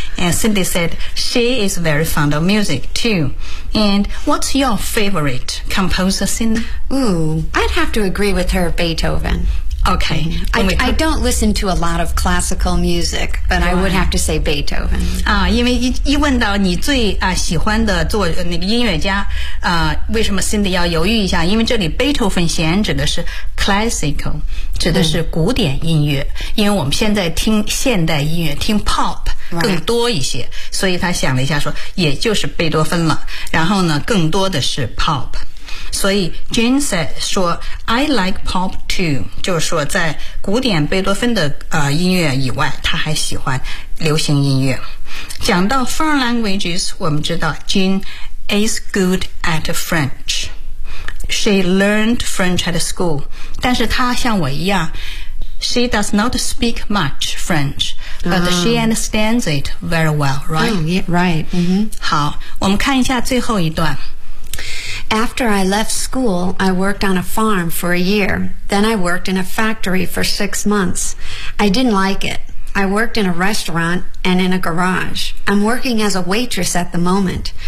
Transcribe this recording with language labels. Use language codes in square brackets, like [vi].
[en] And Cindy said she is very fond of music too. And what's your favorite composer, Cindy? Ooh, I'd have to agree with her, Beethoven. Okay. I don't listen to a lot of classical music, but I would have to say Beethoven. [zh] 啊，因为一问到你最啊喜欢的作那个音乐家啊，为什么 Cindy 要犹豫一下？因为这里贝多芬弦指的是 classical。指的是古典音乐、嗯、因为我们现在听现代音乐听 pop 更多一些、 [en] right. [zh] 所以他想了一下说也就是贝多芬了，然后呢更多的是 pop， 所以 [en] Jane said [zh] 说 [en] I like pop too， [zh] 就是说在古典贝多芬的、音乐以外他还喜欢流行音乐。讲到 [en] foreign languages， [zh] 我们知道 [en] Jane is good at FrenchShe learned French at school. [zh] 但是她像我一样 [en] She does not speak much French, but、oh. she understands it very well, right? Oh, yeah, right.、 Mm-hmm. [zh] 好，我们看一下最后一段。 [en] After I left school, I worked on a farm for a year. Then I worked in a factory for 6 months. I didn't like it. I worked in a restaurant and in a garage. I'm working as a waitress at the moment.